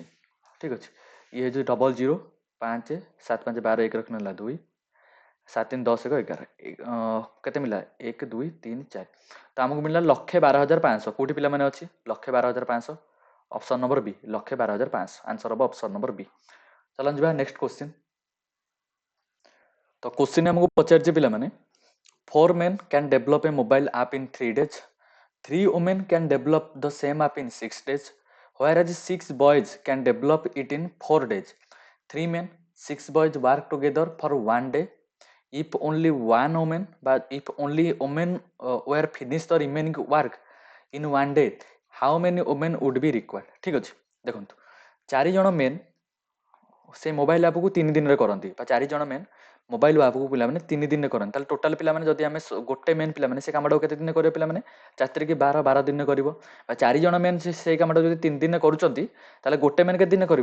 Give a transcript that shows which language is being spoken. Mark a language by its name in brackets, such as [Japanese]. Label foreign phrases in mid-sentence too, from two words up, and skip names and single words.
[Odia] ଠିକ ଅଛି, ଇଏ ହେଉଛି ଡବଲ 0 5 7 5 12 1 ରଖିଲେ ହେଲା 2 7 3 10 1 11 କେତେ ମିଳିଲା? 1 2 3 4। ତ ଆମକୁ ମିଳିଲା 1,12,500। କୋଉଠି ପିଲାମାନେ ଅଛି? 1,12,500, [English] option number B [Odia] 1,12,500। ଆନ୍ସର ହବ [English] option number B. [Odia] ଚାଲନ୍ତୁ ଯିବା [English] next question. [Odia] ତ କ୍ୱେଶ୍ଚିନ୍ ଆମକୁ ପଚାରିଛି ପିଲାମାନେ [English] 4 men can develop a mobile app in 3 days. 3 women can develop the same app in 6 days. Whereas 6 boys can develop it in 4 days. 3 men, 6 boys work together for 1 day. If only one woman, but if only women were finish the remaining work in 1 day, how many women would be required? [Odia] ठीक ଅଛି, ଦେଖନ୍ତୁ 4 ଜଣ ମେନ୍ ସେ [English] mobile appକୁ [Odia] 3 ଦିନରେ କରନ୍ତି, ବା 4 ଜଣ ମେନ୍ [English] mobile appକୁ [Odia] ପିଲାମାନେ 3 ଦିନରେ କରନ୍ତି। ତାହେଲେ ଟୋଟାଲ ପିଲାମାନେ ଯଦି ଆମେ ଗୋଟେ ମେନ୍ ପିଲାମାନେ ସେ କାମଟାକୁ କେତେ ଦିନରେ କରିବ ପିଲାମାନେ? 4 କି 12 ଦିନରେ କରିବ। ବା 4 ଜଣ ମେନ୍ ସେଇ କାମଟାକୁ ଯଦି 3 ଦିନରେ କରୁଛନ୍ତି ତାହେଲେ ଗୋଟେ ମେନ୍ କେତେ ଦିନରେ କରିବ?